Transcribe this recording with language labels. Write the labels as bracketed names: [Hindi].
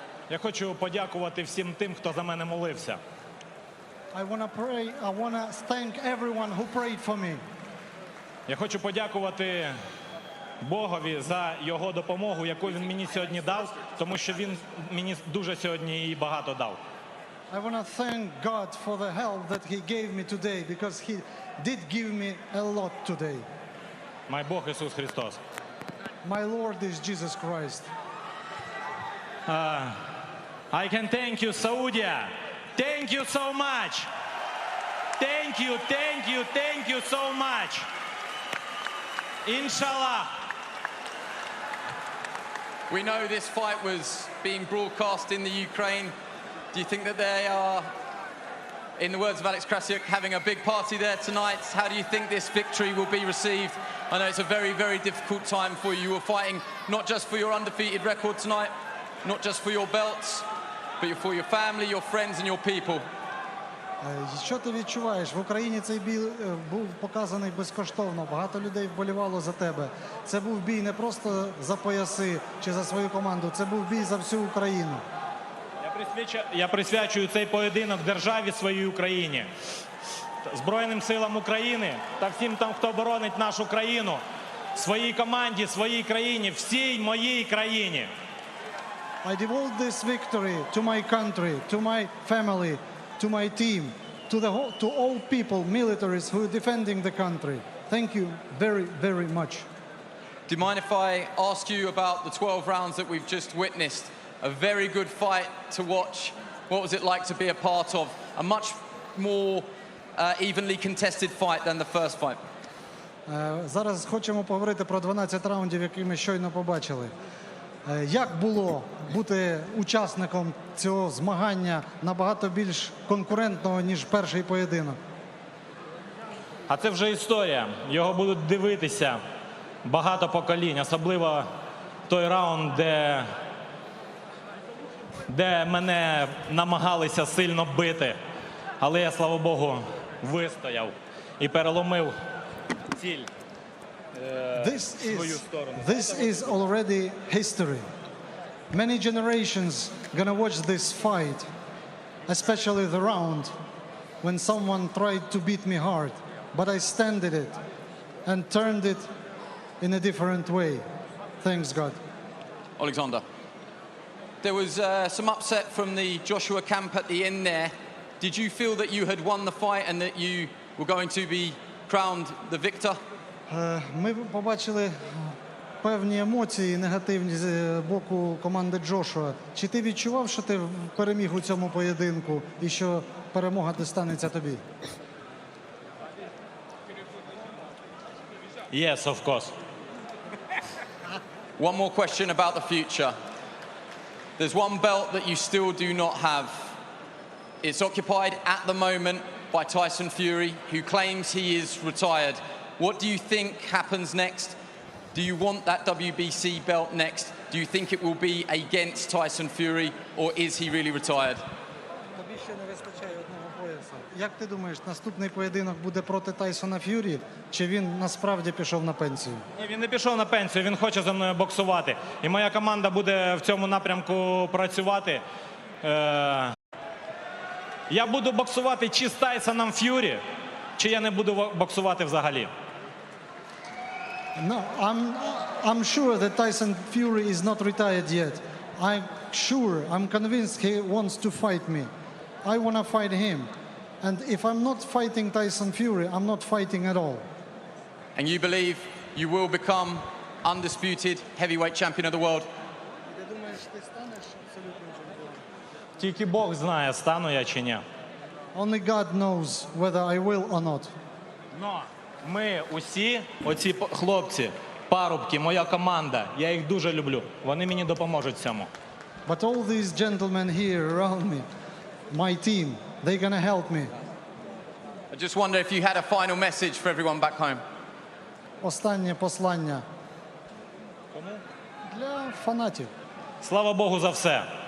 [Ukrainian] Я хочу подякувати всім тим, хто за мене молився. [English] I want to thank everyone who prayed for me. [Ukrainian] Я хочу подякувати Богові за його допомогу, яку він мені сьогодні дав, тому що він мені дуже сьогодні і багато дав. [English] I want to thank God for the help that he gave me today, because he did give me a lot today. [Ukrainian] Мой Бог Ісус Христос. [English] My Lord is Jesus Christ. I can thank you, Saudi. Thank you so much. Thank you, thank you, thank you so much. [Arabic] Inshallah. [English] We know this fight was being broadcast in the Ukraine. Do you think that they are, in the words of Alex Krasiuk, having a big party there tonight? How do you think this victory will be received? I know it's a very, very difficult time for you. You were fighting not just for your undefeated record tonight, not just for your belts, but for your family, your friends, and your people. [Ukrainian] Що ти відчуваєш? В Україні цей бій був показаний безкоштовно. Багато людей вболівало за тебе. Це був бій не просто за пояси чи за свою команду. Це був бій за всю Україну. Я присвячую цей поєдинок державі своїй Україні, Збройним силам України та всім там, хто боронить нашу країну, своїй команді, своїй країні, всій моїй країні. [English] I devote this victory to my country, to my family, to my team, to all people, militaries who are defending the country. Thank you very, very much. Do you mind if I ask you about the 12 rounds that we've just witnessed? A very good fight to watch. What was it like to be a part of? A much more evenly contested fight than the first fight. [Ukrainian] Зараз хочемо поговорити про 12 раундів, які ми щойно побачили. Як було бути учасником цього змагання набагато більш конкурентного, ніж перший поєдинок? А це вже історія. Його будуть дивитися багато поколінь, особливо той раунд, де мене намагалися сильно бити. Але я, слава Богу, вистояв і переломив ціль свою сторону. [English] This is already history. Many generations gonna watch this fight, especially the round when someone tried to beat me hard, but I standed it and turned it in a different way. Thanks God. Oleksandr, there was some upset from the Joshua camp at the end there. Did you feel that you had won the fight and that you were going to be crowned the victor? [Ukrainian] Ми побачили певні емоції негативні з боку команди Джошуа. Чи ти відчував, що ти переміг у цьому поєдинку і що перемога дістанеться тобі? [English] Yes, of course. One more question about the future. There's one belt that you still do not have. It's occupied at the moment by Tyson Fury, who claims he is retired. What do you think happens next? Do you want that WBC belt next? Do you think it will be against Tyson Fury, or is he really retired? [Ukrainian] Тобі ще не вистачає одного пояса. Як ти думаєш, наступний поєдинок буде проти Тайсона Ф'юрі, чи він насправді пішов на пенсію? Ні, він не пішов на пенсію, він хоче зі мною боксувати. І моя команда буде в цьому напрямку працювати. Я буду боксувати чи з Тайсоном Ф'юрі, чи я не буду боксувати взагалі. [English] No, I'm sure that Tyson Fury is not retired yet. I'm convinced he wants to fight me. I want to fight him. And if I'm not fighting Tyson Fury, I'm not fighting at all. And you believe you will become undisputed heavyweight champion of the world? [Ukrainian] Тільки Бог знає, стану я чи ні. [English] Only God knows whether I will or not. [Ukrainian] Но ми усі, оці хлопці, парубки, моя команда, я їх дуже люблю. Вони мені допоможуть в цьому. [English] But all these gentlemen here around me, my team, they're gonna help me. I just wonder if you had a final message for everyone back home. [Ukrainian] Останнє послання. Для фанатів. Слава Богу за все.